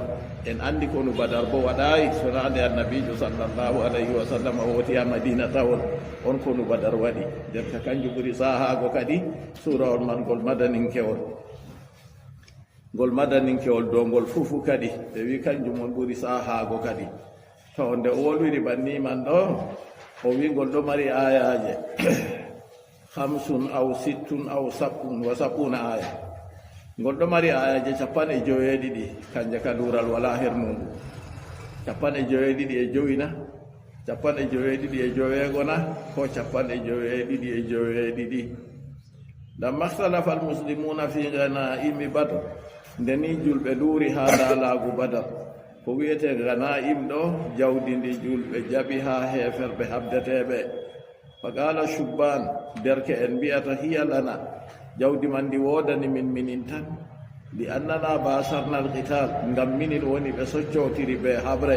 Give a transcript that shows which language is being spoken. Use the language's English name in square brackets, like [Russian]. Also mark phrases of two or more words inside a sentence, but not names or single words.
[Fula] En andi kono badar bo waɗayi sonande annabijo [Arabic] صلى الله عليه وسلم [Fula] woti ha madina tawon on kono badar waɗi, jerka kanjum ɓuri sahago kadi surawol man ngol madaninkewol dow ngol fufu kadi ɓe wi kanjum on ɓuri sahago kadi. To nde o wolwiri banni man ɗo o wi ngol ɗo mari ayaje 50 aw 60 aw 70 aya. Ngol ɗo mari ayaje 97 kanje ka luural wala her muɗum. 97 na 97 na ko 97 [Arabic] لما اختلف المسلمون في غنائم بدر, [Fula] ndeni julɓe luuri ha dalagu badar ko wiyete ghanaim ɗo jawdi ndi julɓe jaɓi ha heferɓe habdeteɓe. [Arabic] فقال الشبان [Fula] derke en mbiyata [Arabic] هي لنا [Fula] jawdi man ndi wodani minin tan [Arabic] لأننا باشرنا القتال [Fula] ngam minin woni ɓe soccotiri ɓe habre.